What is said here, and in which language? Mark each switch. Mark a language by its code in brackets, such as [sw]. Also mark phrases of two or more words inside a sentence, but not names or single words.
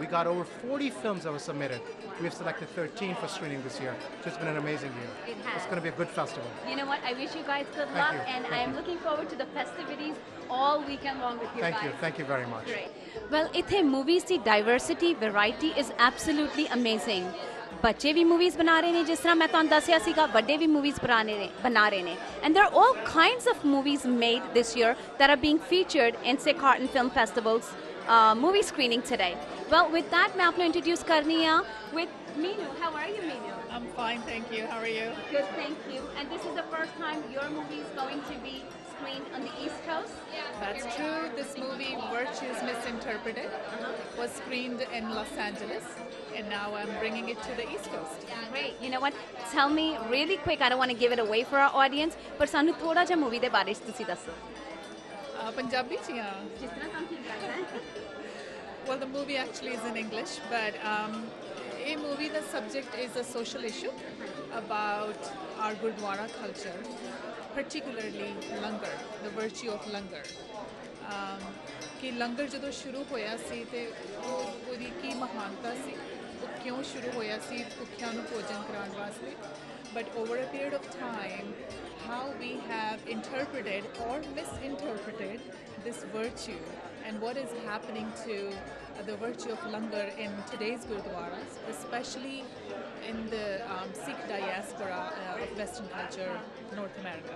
[en] We got over 40 films that were submitted. We have selected 13 for screening this year. So it's been an amazing year. It has. It's going to be a good festival. You know what? I wish you guys good Thank luck, you. and Thank I am you. looking forward to the festivities all weekend long with you Thank guys. you. Thank you very much. Great. Well, ithe movies ਦੀ diversity, variety is absolutely amazing. [pa] ਬੱਚੇ ਵੀ ਮੂਵੀਜ਼ ਬਣਾ ਰਹੇ ਨੇ, ਜਿਸ ਤਰ੍ਹਾਂ ਮੈਂ ਤੁਹਾਨੂੰ ਦੱਸਿਆ ਸੀਗਾ, ਵੱਡੇ ਵੀ ਮੂਵੀਜ਼ ਬਣਾ ਰਹੇ ਨੇ. [en] And there are all kinds of movies made this year that are being featured in Sikh Art and Film Festival's movie screening today. Well, with that, [hi] मैं आपको introduce करनी है [en] with Meenu. How are you, Meenu? I'm fine, thank you. How are you? Good, thank you. And this is the first time your movie is going to be screened on the East Coast? That's true. This movie, Virtues Misinterpreted, was screened in Los Angeles, and now I'm bringing it to the East Coast. Great. You know what? Tell me really quick. I don't want to give it away for our audience, but [pa] ਸਾਨੂੰ ਥੋੜਾ ਜਿਹਾ ਮੂਵੀ ਦੇ ਬਾਰੇ ਚ ਤੁਸੀਂ ਦੱਸੋ. Punjabi ਚ ਜਾਂ? ਜਿਸ ਤਰ੍ਹਾਂ ਤੁਹਾਨੂੰ ਠੀਕ ਲੱਗਦਾ ਹੈ. [en] Well, the movie actually is in English, but a movie, the subject is a social issue about our Gurdwara culture, particularly langar, the virtue of langar. [pa] ਕਿ ਲੰਗਰ ਜਦੋਂ ਸ਼ੁਰੂ ਹੋਇਆ ਸੀ ਤੇ ਉਹਦੀ ਕੀ ਮਹਾਨਤਾ ਸੀ, ਉਹ ਕਿਉਂ ਸ਼ੁਰੂ ਹੋਇਆ ਸੀ ਭੁੱਖਿਆਂ ਨੂੰ ਭੋਜਨ ਕਰਾਉਣ ਵਾਸਤੇ. [en] But over a period of time, how we have interpreted or misinterpreted this virtue and what is happening to the virtue of langar in today's gurdwaras, especially in the Sikh diaspora of Western culture, North America.